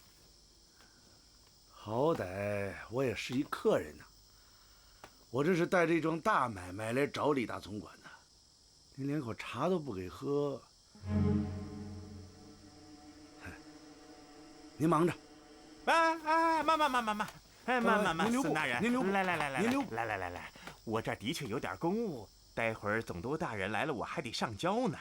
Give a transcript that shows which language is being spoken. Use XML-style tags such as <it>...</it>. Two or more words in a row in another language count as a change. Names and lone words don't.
<zh>好歹我也是一客人呐，我這是帶着一樁大買賣來找李大總管的，您連口茶都不給喝。您忙着。慢，孙大人，您留步，來，我這兒的確有點公務，待會兒總督大人來了，我還得上交呢。</zh>